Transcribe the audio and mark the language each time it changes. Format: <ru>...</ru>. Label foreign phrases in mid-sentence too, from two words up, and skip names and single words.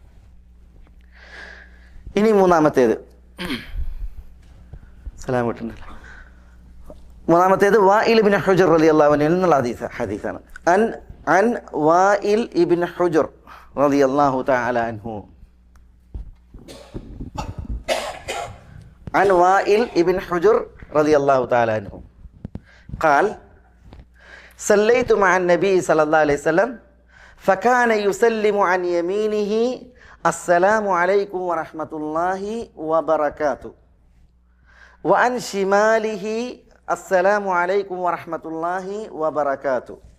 <ml>ഇനി മൂന്നാമത്തേത്, സലാം വിട്ടുണ്ടല്ലോ. മൂന്നാമത്തേത് വാഇൽ ഇബ്നു ഹുജർ</ml> <ar>رضي الله عنه</ar> <ml>എന്നുള്ള ഹദീസാണ്.</ml> <ar>عن وائل ابن حجر رضي الله تعالى عنه, عن وائل ابن حجر رضي الله تعالى عنه قال صليت مع النبي صلى الله عليه وسلم فكان يسلم عن يمينه السلام عليكم ورحمة الله وبركاته وعن شماله السلام عليكم ورحمة الله وبركاته.</ar>